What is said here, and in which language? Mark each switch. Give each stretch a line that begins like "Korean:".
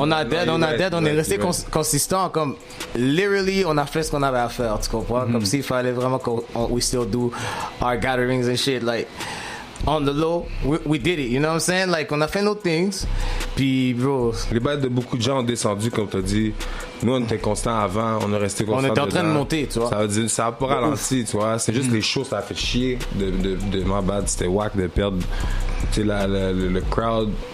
French: On a dead, on est resté consistant, comme, literally, on a fait ce qu'on avait à faire, tu comprends? Comme s'il fallait vraiment
English: we still do our gatherings and shit, like, on the low, we did it, you know what I'm saying?
French: Like, on a fait nos things, puis, bro... Les bails de beaucoup de gens ont descendu, comme t'as dit. Nous, on était constants avant, on est resté constants. On était en train de monter, tu vois. Ça veut dire, ça a pas ralenti, tu vois. C'est juste les shows, ça a fait chier de ma bad. C'était whack de perdre, tu sais, le crowd.